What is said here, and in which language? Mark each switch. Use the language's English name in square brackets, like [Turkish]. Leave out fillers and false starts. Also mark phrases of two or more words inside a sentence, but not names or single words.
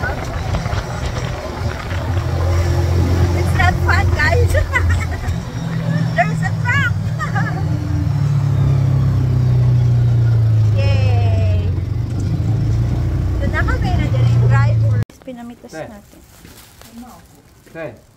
[English] It's not fun, guys. There's a truck. Yay. [Filipino] Doon na kami, nandiyan yung driver. Pinamitas [English] Hey. [Filipino] natin. [English] Okay.